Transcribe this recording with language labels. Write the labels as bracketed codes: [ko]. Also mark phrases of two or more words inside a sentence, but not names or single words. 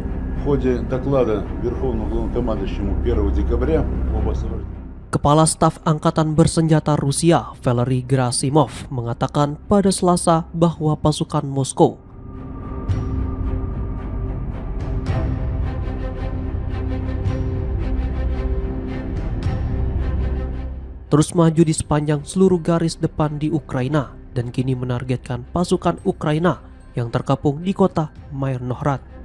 [ru] В ходе доклада Верховному главнокомандующему 1 декабря об освобождении [id] Kepala Staf Angkatan Bersenjata Rusia, Valery Gerasimov, mengatakan pada Selasa bahwa pasukan Moskow terus maju di sepanjang seluruh garis depan di Ukraina dan kini menargetkan pasukan Ukraina yang terkepung di kota Myrnohrad.